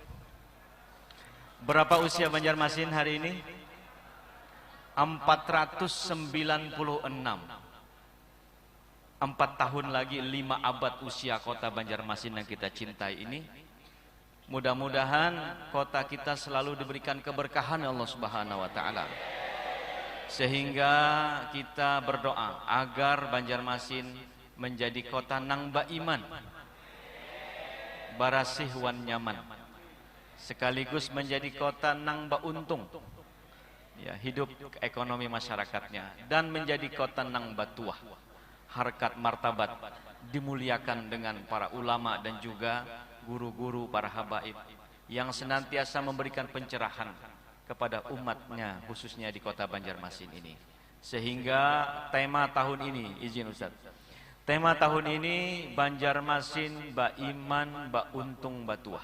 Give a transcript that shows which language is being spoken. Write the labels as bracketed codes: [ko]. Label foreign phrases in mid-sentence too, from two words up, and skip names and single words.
[id] Berapa usia Banjarmasin hari ini? 496. 4 tahun lagi 5 abad usia Kota Banjarmasin yang kita cintai ini. Mudah-mudahan kota kita selalu diberikan keberkahan Allah [ar] سبحانه وتعالى. [id] Sehingga kita berdoa agar Banjarmasin menjadi kota [bjn] nang baiman, barasih wan nyaman, [id] sekaligus menjadi kota [bjn] nang bauntung, [id] ya, hidup ekonomi masyarakatnya, dan menjadi kota [bjn] nang batuah, [id] harkat martabat, dimuliakan dengan para ulama dan juga guru-guru, para habaib yang senantiasa memberikan pencerahan kepada umatnya, khususnya di kota Banjarmasin ini. Sehingga tema tahun ini, izin Ustaz, tema tahun ini Banjarmasin Ba Iman Ba Untung Batuah.